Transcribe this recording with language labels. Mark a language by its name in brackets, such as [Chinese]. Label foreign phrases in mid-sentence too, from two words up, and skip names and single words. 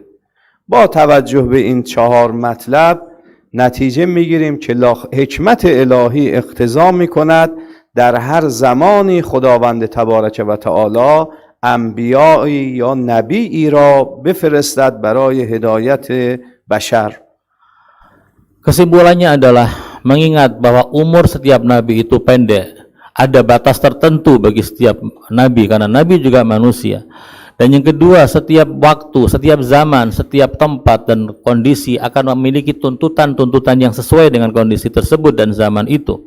[Persian] با توجه به این 4 مطلب نتیجه میگیریم که حکمت الهی اقتضا میکند در هر زمانی خداوند [Arabic] تبارک و تعالی [Persian] انبیایی یا نبیی را بفرستد برای هدایت بشر. [Indonesian] Kesimpulannya adalah mengingat bahwa umur setiap nabi itu pendek. Ada batas tertentu bagi setiap nabi karena nabi juga manusia. Dan yang kedua, setiap waktu, setiap zaman, setiap tempat dan kondisi akan memiliki tuntutan-tuntutan yang sesuai dengan kondisi tersebut dan zaman itu.